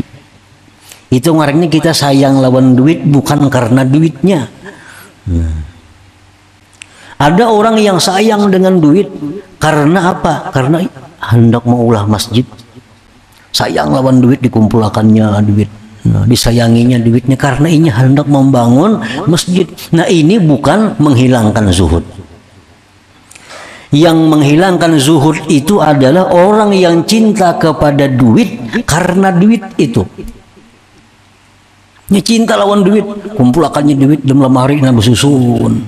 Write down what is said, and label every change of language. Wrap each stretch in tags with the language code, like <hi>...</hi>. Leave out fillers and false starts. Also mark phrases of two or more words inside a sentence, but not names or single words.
<bjn>Itu ngarannya kita sayang lawan duit bukan karena duitnya.</bjn> <id>Ada orang yang sayang dengan duit karena apa?</id> <bjn>Karena hendak mau ulah masjid. Sayang lawan duit, dikumpulkannya duit.</bjn> <id>Nah, disayanginya duitnya karena ini hendak membangun masjid. Nah, ini bukan menghilangkan zuhud. Yang menghilangkan zuhud itu adalah orang yang cinta kepada duit karena duit itu.</id> <bjn>Ini cinta lawan duit, kumpulakannya duit dalam lemari, nabi susun.</bjn>